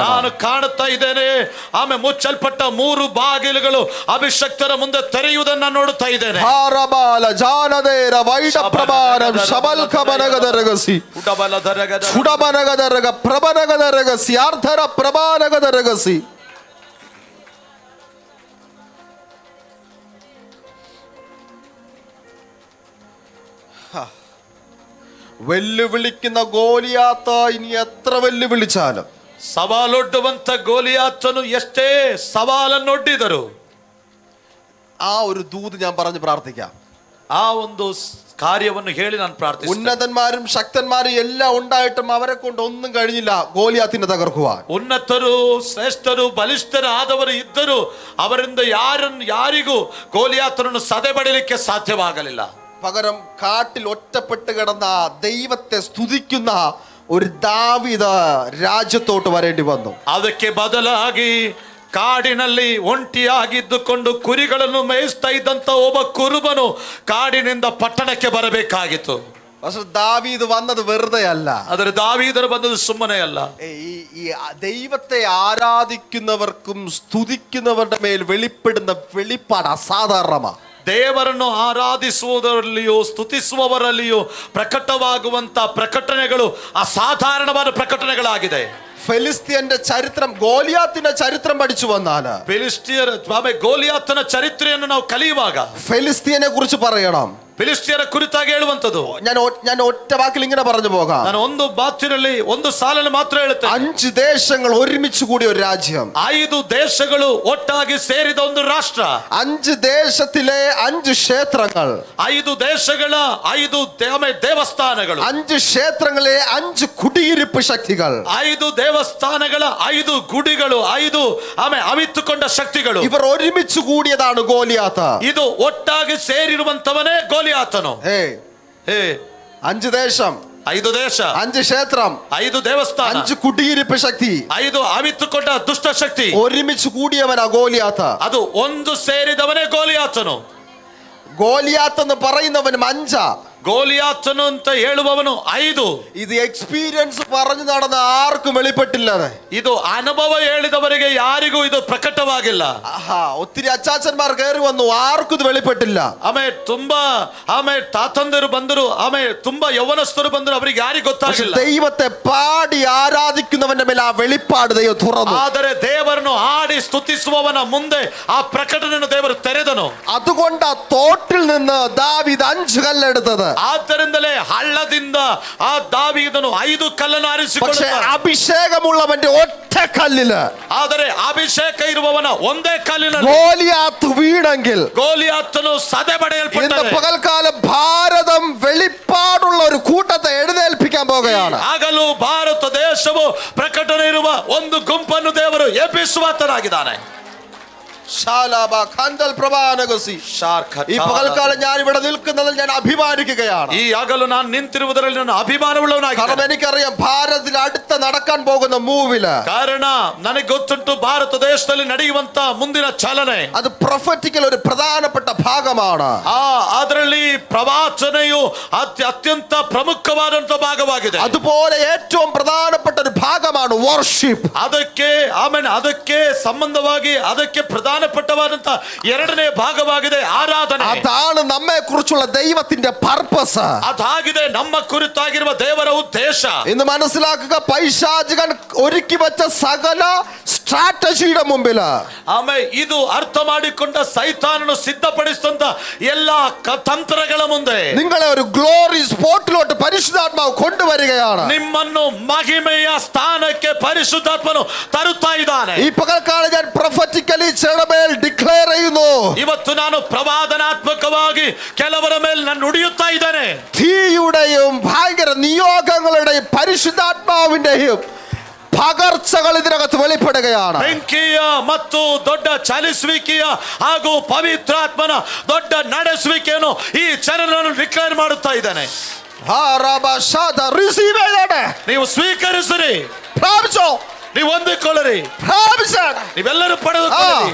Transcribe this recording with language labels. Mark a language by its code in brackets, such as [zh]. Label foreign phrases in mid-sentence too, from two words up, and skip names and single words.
[kn] ನಾನು ಕಾಣುತ್ತಾ ಇದ್ದೇನೆ. ಆಮೇಲೆ ಮುಚ್ಚಲ್ಪಟ್ಟ 3 ಬಾಗಿಲುಗಳು ಅಭಿಷಕ್ತರ ಮುಂದೆ ತೆರೆಯುವುದನ್ನು ನೋಡುತ್ತಾ ಇದ್ದೇನೆ. ಹಾರಬಾಲ ಜಾನದೇರ ವೈಡಪ್ರಭಾರಂ ಶಬಲ್ಕಬನಗದರಗಸಿ ಸುಡಬನಗದರಗ ಪ್ರಬನಗದರಗಸಿ ಅರ್ಧರ ಪ್ರಭಾನಗದರಗಸಿ. [ml] വെല്ലുവിളിക്കുന്ന ഗോലിയാത്ത ഇനി എത്ര വെല്ലുവിളിച്ചാലും, [kn] ಸವಾಲೊಡ್ಡುವಂತ ಗೋಲಿಯಾತನು ಎಷ್ಟೇ ಸವಾಲನ್ನೊಡ್ಡಿದರು, [ml] ആ ഒരു ദൂത് ഞാൻ പറഞ്ഞു പ്രാർത്ഥിക്കാം. [kn] ಆ ಒಂದು ಕಾರ್ಯವನ್ನು ಹೇಳಿ ನಾನು ಪ್ರಾರ್ಥಿಸುತ್ತೇನೆ. [ml] ഉന്നതന്മാരും ശക്തന്മാരും എല്ലാം ഉണ്ടായിട്ടും അവരെ കൊണ്ട് ഒന്നും കഴിഞ്ഞില്ല ഗോലിയാത്തിനെ തകർക്കുവാൻ. [kn] ಉನ್ನತರು, ಶ್ರೇಷ್ಠರು, ಬಲಿಷ್ಠರು ಆದವರು ಇದ್ದರು, ಅವರಿಂದ ಯಾರಿಗೂ ಗೋಲಿಯಾತನನ್ನು ಸದೆಬಡಿಲಿಕ್ಕೆ ಸಾಧ್ಯವಾಗಲಿಲ್ಲ. [ml] പകരം കാട്ടിൽ ഒറ്റപ്പെട്ട് കിടന്ന ദൈവത്തെ സ്തുതിക്കുന്ന ഒരു ദാവീദ് ರಾಜ್ಯത്തോട്ട് വരേണ്ടി വന്നു. [kn] ಅದಕ್ಕೆ ಬದಲಾಗಿ ಕಾಡಿನಲ್ಲಿ ಒಂಟಿಯಾಗಿದ್ದುಕೊಂಡು ಕುರಿಗಳನ್ನು ಮೇಯಿಸ್ತಾ ಇದ್ದಂತ ಒಬ್ಬ ಕುರುಬನು ಕಾಡಿನಿಂದ ಪಟ್ಟಣಕ್ಕೆ ಬರಬೇಕಾಗಿತ್ತು. [ml] പക്ഷെ ദാവീദ് വന്നത് വെറുതെ അല്ല. [kn] ಆದರೆ ದಾವೀದನು ಬಂದದ್ದು ಸುಮ್ಮನೆ ಅಲ್ಲ. [ml] ഈ ദൈവത്തെ ആരാധിക്കുന്നവർക്കും സ്തുതിക്കുന്നവരുടെ മേൽ വെളിപ്പെടുന്ന വെളിപ്പാട് അസാധാരണമാണ്. [kn] ದೇವರನ್ನು ಆರಾಧಿಸುವುದರಲ್ಲಿಯೂ ಸ್ತುತಿಸುವವರಲ್ಲಿಯೂ ಪ್ರಕಟವಾಗುವಂತ ಪ್ರಕಟಣೆಗಳು ಅಸಾಧಾರಣವಾದ ಪ್ರಕಟಣೆಗಳಾಗಿದೆ. [ml] ഫെലിസ്ത്യന്റെ ചരിത്രം, ഗോലിയാത്തിന്റെ ചരിത്രം പഠിച്ചു വന്നാല് [kn] ಫಿಲಿಸ್ಟಿಯರ ಗೋಲಿಯಾತನ ಚರಿತ್ರೆಯನ್ನು ನಾವು ಕಲಿಯುವಾಗ [ml] ഫെലിസ്ത്യനെ കുറിച്ച് പറയണം. [kn] ಫಿಲಿಸ್ಟಿಯರ ಕುರಿತಾಗಿ ಹೇಳುವಂತದ್ದು [ml] ഞാൻ ഒറ്റ വാക്കിൽ ഇങ്ങനെ പറഞ്ഞു പോകാം. [kn] ನಾನು ಒಂದು ಮಾತಿನಲ್ಲಿ ಒಂದು ಸಾಲನ್ನು ಮಾತ್ರ ಹೇಳುತ್ತೇನೆ. [ml] 5 ദേശങ്ങൾ ഒരുമിച്ച് കൂടിയ ഒരു രാജ്യം, [kn] 5 ದೇಶಗಳು ಒಟ್ಟಾಗಿ ಸೇರಿದ ಒಂದು ರಾಷ್ಟ್ರ, [ml] 5 ദേശത്തിലെ 5 ക്ഷേത്രങ്ങൾ, [kn] 5 ದೇಶಗಳ 5 ದೇವಸ್ಥಾನಗಳು, [ml] 5 ക്ഷേത്രങ്ങളിലെ 5 കുടിയിരിപ്പ് ശക്തികൾ, [kn] 5 ದೇವಸ್ಥಾನಗಳ 5 ಗುಡಿಗಳು, 5 ಅವಿತುಕೊಂಡ ಶಕ್ತಿಗಳು, [ml] ഇവർ ഒരുമിച്ച് കൂടിയതാണ് ഗോലിയാത്ത്. [kn] ಇದು ಒಟ್ಟಾಗಿ ಸೇರಿರುವಂತವನೇ ಗೋಲಿಯಾತನು. [ml] 5 ദേശം, [kn] 5 ದೇಶ, [ml] 5 ക്ഷേത്രം, [kn] 5 ದೇವಸ್ಥಾನ, [ml] 5 കുടിയിരിപ്പ് ശക്തി, [kn] 5 ಅವಿತುಕೊಂಡ ದುಷ್ಟ ಶಕ್ತಿ, [ml] ഒരുമിച്ച് കൂടിയവനാ ഗോലിയാത്ത്. [kn] ಅದು ಒಂದು ಸೇರಿದವನೇ ಗೋಲಿಯಾತನು. [ml] ഗോലിയാത്ത് എന്ന് പറയുന്നവനും 5. [kn] ಗೋಲಿಯಾತನು ಅಂತ ಹೇಳುವವನು 5. [ml] ഇത് എക്സ്പീരിയൻസ് പറഞ്ഞു നടന്ന ആർക്കും വെളിപ്പെട്ടില്ല. [kn] ಇದು ಅನುಭವ ಹೇಳಿದವರಿಗೆ ಯಾರಿಗೂ ಇದು ಪ್ರಕಟವಾಗಿಲ್ಲ. [ml] ഒത്തിരി അച്ചാച്ചന്മാർ കയറി വന്നു, ആർക്കും ഇത് വെളിപ്പെട്ടില്ല. [kn] ಆಮೇಲೆ ತಾತಂದರು ಬಂದರು, ಆಮೇಲೆ ತುಂಬಾ യൗവനಸ್ಥರು ಬಂದರು, ಅವರಿಗೆ ಯಾರಿಗೂ ಗೊತ್ತಾಗಿಲ್ಲ. [ml] ദൈവത്തെ പാടി ആരാധിക്കുന്നവന്റെ മേൽ ആ വെളിപ്പാട് ദൈവം തുറന്നു. [kn] ಆದರೆ ದೇವರನ್ನು ಹಾಡಿ ಸ್ತುತಿಸುವವನ ಮುಂದೆ ಆ ಪ್ರಕಟಣೆಯನ್ನು ದೇವರು ತೆರೆದನು. [ml] അതുകൊണ്ട് ആ തോട്ടിൽ നിന്ന് ദാവീദ് 5 കല്ലെടുത്തത്. [kn] ಆದ್ದರಿಂದಲೇ ಹಳ್ಳದಿಂದ ಆ ದಾವೀದನು 5 ಕಲ್ಲನ್ನು ಆರಿಸಿಕೊಂಡ. [ml] അഭിഷേകമുള്ളവന്റെ ഒറ്റ കല്ലില്, [kn] ಆದರೆ ಅಭಿಷೇಕ ಇರುವವನ ಒಂದೇ ಕಲ್ಲಿನಲ್ಲಿ [ml] ഗോലിയാത്ത് വീണെങ്കിൽ [kn] ಗೋಲಿಯಾತನು ಸದೆಬಡೆಯಲ್ಪಟ್ಟನು. [ml] ഇന്ന് പകൽക്കാലം ഭാരതം വെളിപ്പാടുള്ള ഒരു കൂട്ടത്തെ എഴുന്നേൽപ്പിക്കാൻ പോകുകയാണ്. [kn] ಆಗಲೂ ಭಾರತ ದೇಶವು ಪ್ರಕಟಣೆ ಇರುವ ಒಂದು ಗುಂಪನ್ನು ದೇವರು ಎಬ್ಬಿಸುವಾತನಾಗಿದ್ದಾನೆ. [ml] ഈ പകൽക്കാലം ഞാൻ ഇവിടെ നിൽക്കുന്നതിൽ ഞാൻ അഭിമാനിക്കുകയാണ്. [kn] ഈ ಆಗಲು ನಾನು ನಿಂತಿರುವುದರಲ್ಲಿ ನಾನು ಅಭಿಮಾನವುಳ್ಳವನಾಗಿದ್ದೇನೆ. [ml] കാരണം എനിക്കറിയാം ഭാരതത്തിൽ അടുത്ത നടക്കാൻ പോകുന്ന മൂവില്, [kn] ಕಾರಣ ನನಗೆ ಗೊತ್ತುಂಟು ಭಾರತ ದೇಶದಲ್ಲಿ ನಡೆಯುವಂತ ಮುಂದಿನ ಚಲನೆ [ml] അത് പ്രൊഫറ്റിക്കൽ ഒരു പ്രധാനപ്പെട്ട ഭാഗമാണ്. [kn] ಅದರಲ್ಲಿ ಪ್ರವಾಚನೆಯು ಅತ್ಯಂತ ಪ್ರಮುಖವಾದಂತ ಭಾಗವಾಗಿದೆ. [ml] അതുപോലെ ഏറ്റവും പ്രധാനപ്പെട്ട ഒരു ഭാഗമാണ് വർഷിപ്പ്. [kn] ಅದಕ್ಕೆ ಸಂಬಂಧವಾಗಿ ಅದಕ್ಕೆ പ്രധാനപ്പെട്ടವಾದಂತ ಎರಡನೇ ಭಾಗವಾಗಿದೆ ಆರಾಧನೆ. [ml] അതാണ് നമ്മെ കുറിച്ചുള്ള ദൈവത്തിന്റെ പർപ്പസ്. [kn] ಅದಾಗಿದೆ ನಮ್ಮ ಕುರಿತಾಗಿರುವ ದೇವರ ಉದ್ದೇಶ. [ml] ഇന്ന് മനസ്സിലാക്കുക, പൈശാചികൻ ഒരുക്കി വെച്ച സകല സ്ട്രാറ്റജിയുടെ മുമ്പിൽ, [kn] ಇದು ಅರ್ಥ ಮಾಡಿಕೊಂಡ ಸೈತಾನನು ಸಿದ್ಧಪಡಿಸಿದಂತ എല്ലാ ತಂತ್ರಗಳ ಮುಂದೆ [ml] നിങ്ങളെ ഒരു [en] glory spot [ml] പരിശുദ്ധാത്മാവ് കൊണ്ടുവരികയാണ്. [kn] ನಿಮ್ಮನ್ನು ಮಹಿಮೆಯ ಸ್ಥಾನಕ್ಕೆ ಪರಿಶುದ್ಧಾತ್ಮನು ತರುತ್ತಾ ಇದ್ದಾನೆ. [ml] ഈ പകൽക്കാലം ഞാൻ പ്രൊഫറ്റിക്കലി ചിലമേൽ ഡിക്ലെയർ ചെയ്യുന്നു. [kn] ಇವತ್ತು ನಾನು ಪ್ರವಾದನಾತ್ಮಕವಾಗಿ ಕೆಲವರ ಮೇಲೆ ನಾನು ನುಡಿಯುತ್ತಾ ಇದ್ದೇನೆ. [ml] തീയുടെയും ഭയങ്കര നിയോഗങ്ങളുടെയും പരിശുദ്ധാത്മാവിന്റെയും പകർച്ചകൾ ഇതിനകത്ത് വെളിപ്പെടുകയാണ്. [kn] ಬೆಂಕಿಯ ಮತ್ತು ದೊಡ್ಡ ಚಲಿಸುವಿಕೆಯ ಹಾಗೂ ಪವಿತ್ರಾತ್ಮನ ದೊಡ್ಡ ನಡೆಸುವಿಕೆಯನ್ನು ಈ ಚರಣವನ್ನು ಡಿಕ್ಲೇರ್ ಮಾಡುತ್ತಾ ಇದ್ದಾನೆ. ನೀವು ಸ್ವೀಕರಿಸಿರಿ, [ml] പ്രാപിച്ചോ, [kn] ನೀವು ಹೊಂದಿಕೊಳ್ಳಿರಿ, ನೀವೆಲ್ಲರೂ ಪಡೆದುಕೊಳ್ಳಿರಿ.